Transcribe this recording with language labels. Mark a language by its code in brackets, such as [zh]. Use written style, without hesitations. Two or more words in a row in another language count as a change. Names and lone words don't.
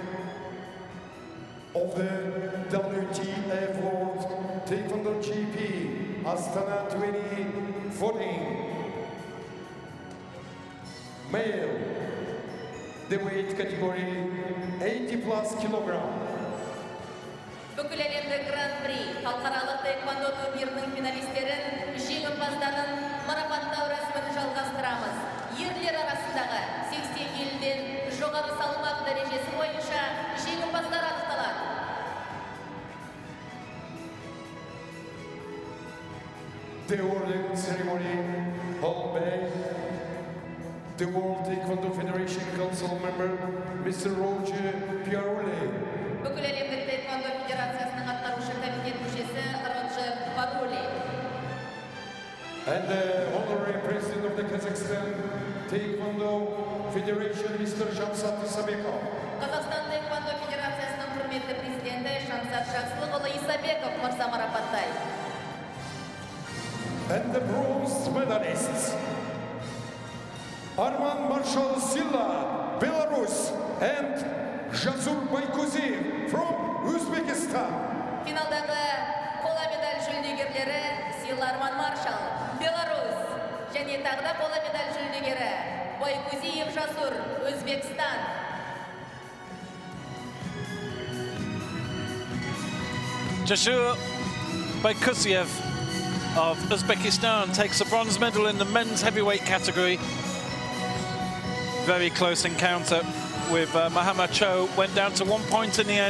[en] of the WTF World Taekwondo GP Astana 2014. Male, the weight category 80+ kilogram. [kk] Бүкіл әлемдік Гран-при халықаралық таеквондо турнирінің финалистерін, жеңімпаздарын марапаттау рәсімін жалғастырамыз. Ерлер арасындағы 80 келіден жоғары салмақ дәрежесі бойынша жеңімпаздар анықталады. [en] The awarding ceremony held by the World Taekwondo Federation Council member, Mr. Roger Piarole. [kk] Бүкіл әлемдік таеквондо федерациясының атқарушы комитет мүшесі Роджер Пароли. [en] And the honorary president of the Kazakhstan Taekwondo Federation, Mr. Shamsat Isabekov. [kk] Қазақстан таеквондо федерациясының құрметті президенті Шамсат Жақсылықұлы Исабеков мырза марапаттайды. [en] And the bronze medalists, Arman Marshall Silla, Belarus, and Jasur Baykuziev from Uzbekistan. [kk] Финалдағы қола медаль жүлдегерлері Сила Арман Маршал, Беларусь, және тағы да қола медаль жүлдегері Байкузиев Жасур, Өзбекстан. [en] Jasur Baykuziev of Uzbekistan takes a bronze medal in the men's heavyweight category. Very close encounter with Mohammad Cho, went down to 1 point in the end.